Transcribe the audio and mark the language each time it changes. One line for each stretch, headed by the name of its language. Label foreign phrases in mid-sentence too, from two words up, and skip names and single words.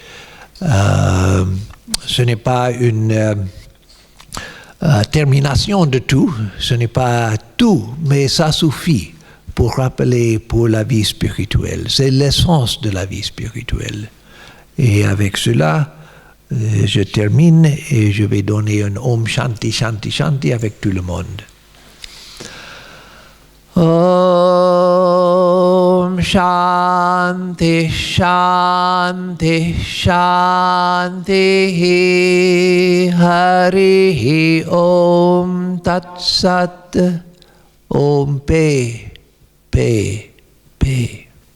French: Ce n'est pas une termination de tout, ce n'est pas tout, mais ça suffit pour rappeler pour la vie spirituelle. C'est l'essence de la vie spirituelle. Et avec cela, je termine et je vais donner un
Sanskrit: ॐ शान्ति शान्ति शान्ति
French: avec tout le monde.
Sanskrit: ॐ शान्ति शान्ति शान्ति हरि ॐ तत् सत् ॐ पे पे पे